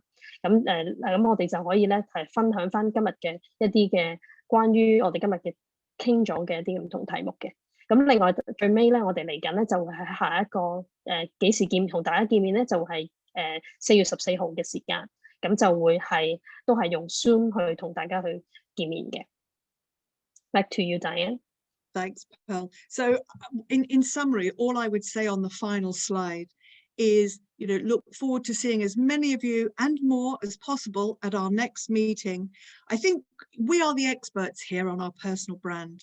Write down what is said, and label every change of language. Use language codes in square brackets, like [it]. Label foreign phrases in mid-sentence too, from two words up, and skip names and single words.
[yue] 咁我哋就可以咧係分享翻今日嘅一啲嘅關於我哋今日嘅傾咗嘅一啲唔同題目嘅。咁另外最尾咧，我哋嚟緊咧就會喺下一個幾時同大家見面咧，就係4月14號嘅時間。咁就會都係用 Zoom 去同大家去見面嘅。 [en] Back to you, Diane. Thanks, Pearl. So in summary, all I would say on the final slide is, look forward to seeing as many of you and more as possible at our next meeting. I think we are the experts here on our personal brand.